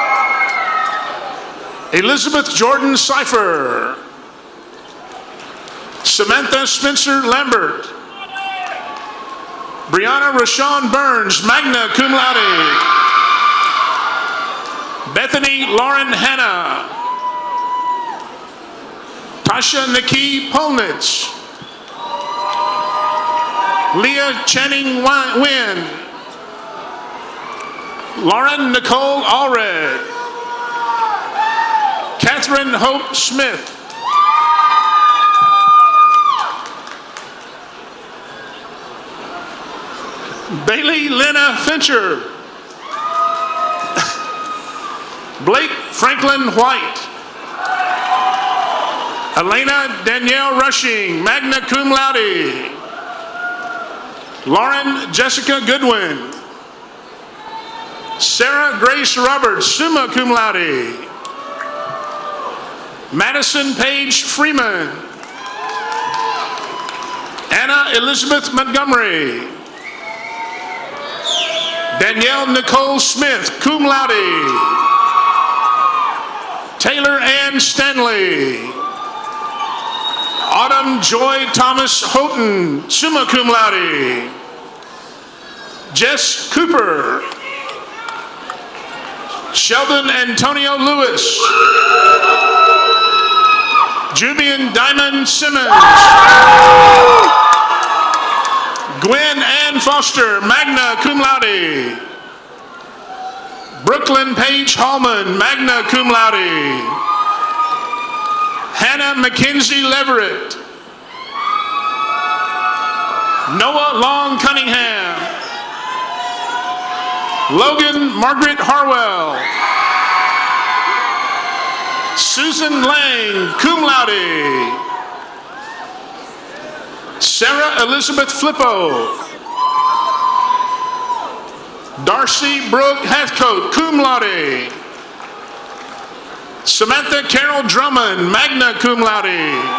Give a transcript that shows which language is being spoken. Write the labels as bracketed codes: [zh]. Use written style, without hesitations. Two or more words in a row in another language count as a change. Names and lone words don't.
[en] Elizabeth Jordan Cipher. Samantha Spencer Lambert. Brianna Rashawn Burns, [la] magna cum laude. [en] Bethany Lauren Hanna. Tasha Nikki Polnitz. Leah Channing Wynn. Lauren Nicole Allred. Catherine Hope Smith. Bailey Lena Fincher. Blake Franklin White. Elena Danielle Rushing, [la] magna cum laude. [en] Lauren Jessica Goodwin. Sarah Grace Roberts, [la] summa cum laude. [en] Madison Paige Freeman. Anna Elizabeth Montgomery. Danielle Nicole Smith, [la] cum laude. [en] Taylor Ann Stanley. Autumn Joy Thomas Houghton, [la] summa cum laude. [en] Jess Cooper. Sheldon Antonio Lewis. Jubian Diamond Simmons. Gwen Ann Foster, [la] magna cum laude. [en] Brooklyn Paige Hallman, [la] magna cum laude. [en] Hannah Mackenzie Leverett. Noah Long Cunningham. Logan Margaret Harwell. Susan Lang, [la] cum laude. [en] Sarah Elizabeth Flippo. Darcy Brooke Hathcote, [la] cum laude. [en] Samantha Carol Drummond, [la] magna cum laude.